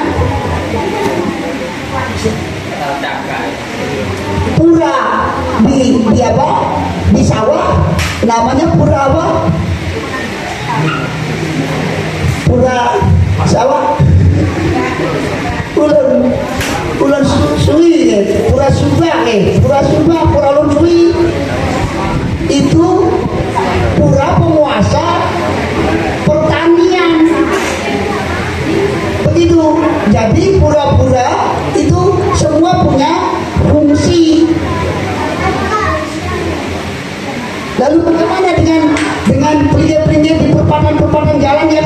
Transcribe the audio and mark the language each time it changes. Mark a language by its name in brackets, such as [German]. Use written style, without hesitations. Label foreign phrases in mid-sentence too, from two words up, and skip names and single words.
[Indonesian] Pura di apa? Di sawah namanya pura apa? Pura sawah. Ulan suwi, pura subah, pura ulun suwi. Itu pura penguasa pertanian. Begitu. Jadi pura-pura itu semua punya fungsi. Lalu bagaimana dengan pelinggir-pelinggir di perempatan jalan ya?